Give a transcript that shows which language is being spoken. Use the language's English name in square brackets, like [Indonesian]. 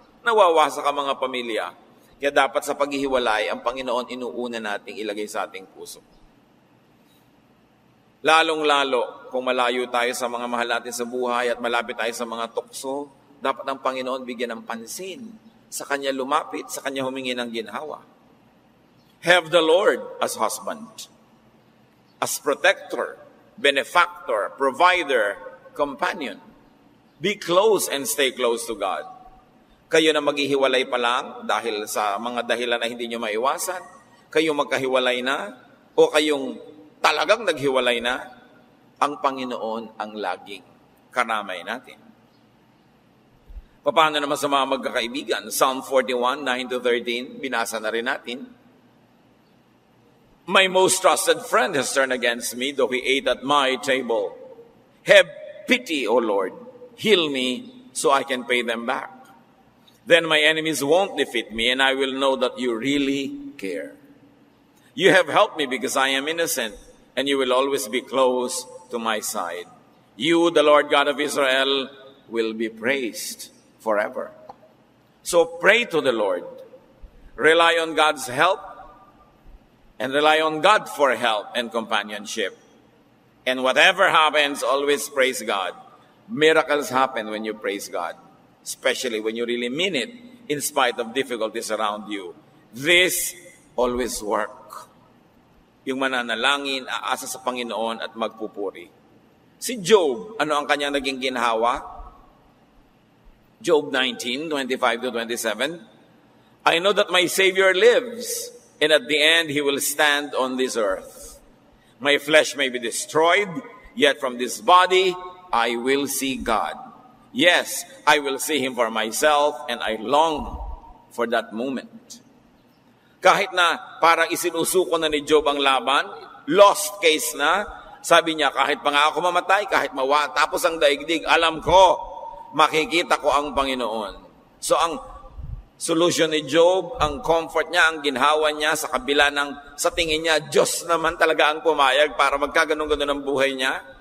[Filipino] Nawawasak ang mga pamilya. Kaya dapat sa paghihiwalay, ang Panginoon inuuna nating ilagay sa ating puso. Lalong-lalo, kung malayo tayo sa mga mahal natin sa buhay at malapit tayo sa mga tukso, dapat ang Panginoon bigyan ng pansin. Sa Kanya lumapit, sa Kanya humingi ng ginhawa. [English] Have the Lord as husband. As protector, benefactor, provider, companion. Be close and stay close to God. [Filipino] Kayo na maghihiwalay pa lang dahil sa mga dahilan na hindi nyo maiwasan, kayo magkahiwalay na, o kayong talagang naghiwalay na, ang Panginoon ang laging karamay natin. Paano naman sa mga magkakaibigan? Psalm 41, 9-13, binasa na rin natin. [English] My most trusted friend has turned against me, though he ate at my table. Have pity, O Lord. Heal me so I can pay them back. Then my enemies won't defeat me, and I will know that you really care. You have helped me because I am innocent, and you will always be close to my side. You, the Lord God of Israel, will be praised forever. So pray to the Lord. Rely on God's help, and rely on God for help and companionship. And whatever happens, always praise God. Miracles happen when you praise God, especially when you really mean it, in spite of difficulties around you. This always work. [Filipino] Yung mananalangin, aasa sa Panginoon at magpupuri. Si Job, ano ang kanyang naging ginhawa? [English] Job 19, 25-27. I know that my Savior lives, and at the end, He will stand on this earth. My flesh may be destroyed, yet from this body, I will see God. Yes, I will see him for myself and I long for that moment. [Filipino] Kahit na parang isinusuko na ni Job ang laban, lost case na, sabi niya, kahit pa nga ako mamatay, kahit tapos ang daigdig, alam ko, makikita ko ang Panginoon. So ang solution ni Job, ang comfort niya, ang ginhawa niya sa kabila ng, sa tingin niya, Diyos naman talaga ang pumayag para magkaganon-ganon ang buhay niya.